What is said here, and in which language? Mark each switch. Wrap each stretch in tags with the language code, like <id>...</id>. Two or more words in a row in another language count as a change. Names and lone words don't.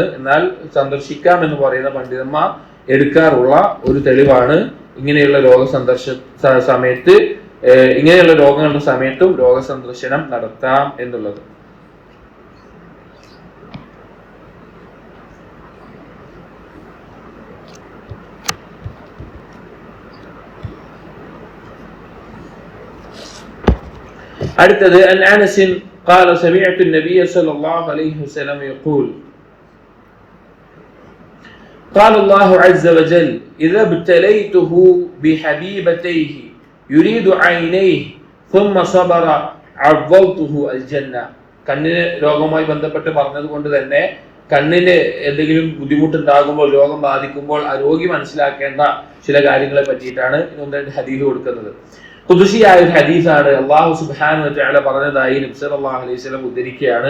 <ml>എന്നാൽ സന്ദർശിക്കാം എന്ന് പറയുന്ന പണ്ഡിതന്മാർ എടുക്കാറുള്ള ഒരു തെളിവാണ് ഇങ്ങനെയുള്ള സമയത്ത് ഇങ്ങനെയുള്ള രോഗങ്ങളുടെ സമയത്തും രോഗസന്ദർശനം നടത്താം എന്നുള്ളത്.</ml> <ar>അടുത്തത് അൻ അനസ് قال سمعت النبي صلى الله عليه وسلم يقول قال الله عز وجل إذا ابتليته بحبيبتيه يريد عينيه ثم صبر عوضته الجنة.</ar> <ml>കണ്ണിന് രോഗവുമായി ബന്ധപ്പെട്ട് പറഞ്ഞത് കൊണ്ട് തന്നെ കണ്ണിന് എന്തെങ്കിലും ബുദ്ധിമുട്ടുണ്ടാകുമ്പോൾ, രോഗം ബാധിക്കുമ്പോൾ ആ രോഗി മനസ്സിലാക്കേണ്ട ചില കാര്യങ്ങളെ പറ്റിയിട്ടാണ് ഇന്ന് ഹദീസ് കൊടുക്കുന്നത്. ഖുദ്സിയായ ഒരു ഹദീസാണ്.</ml> <ar>الله سبحانه وتعالى</ar> <ml>പറഞ്ഞതായി നബി</ml> <ar>صلى الله عليه وسلم</ar> <ml>ഉദ്ധരിക്കുകയാണ്.</ml>